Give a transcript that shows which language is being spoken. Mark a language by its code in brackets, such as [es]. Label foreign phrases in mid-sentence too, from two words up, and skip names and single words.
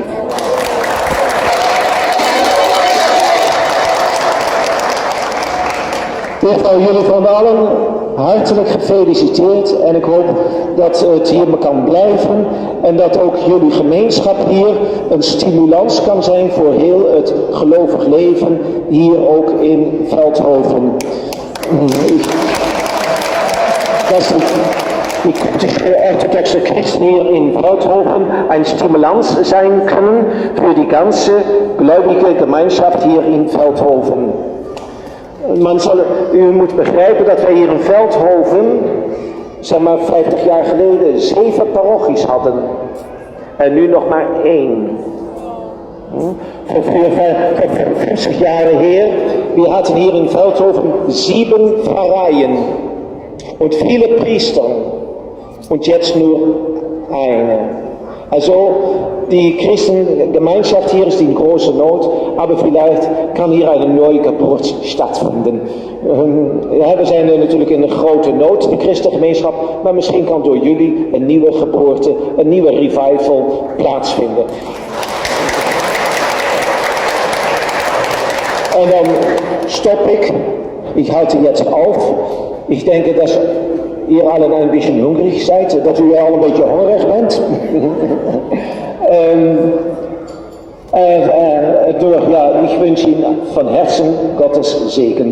[nl] Ik wil jullie van allen hartelijk gefeliciteerd en ik hoop dat het hier kan blijven en dat ook jullie gemeenschap hier een stimulans kan zijn voor heel het gelovig leven hier ook in Veldhoven. [de] Die koptische orthodoxe Christen hier in Veldhoven ein Stimulans sein können für die ganze gläubige Gemeinschaft hier in Veldhoven. [nl] U moet begrijpen dat wij hier in Veldhoven, zeg maar 50 jaar geleden, 7 parochies hadden. En nu nog maar 1. [de] Vor 50 Jahre her, wir hatten hier in Veldhoven 7 Pfarreien und viele Priester. Und jetzt nur eine. Also die Christengemeinschaft hier ist in großer Not, aber vielleicht kann hier eine neue Geburt stattfinden. [nl] Ja, we zijn natuurlijk in een grote nood, de christengemeenschap, maar misschien kan door jullie een nieuwe geboorte, een nieuwe revival plaatsvinden. En dan stop ik. [de] Ich halte jetzt auf. Ich denke, dass ihr alle ein bisschen hungrig seid, dass [nl] u alle ein beetje hongerig bent. [de] Ich wünsche Ihnen von Herzen Gottes Segen.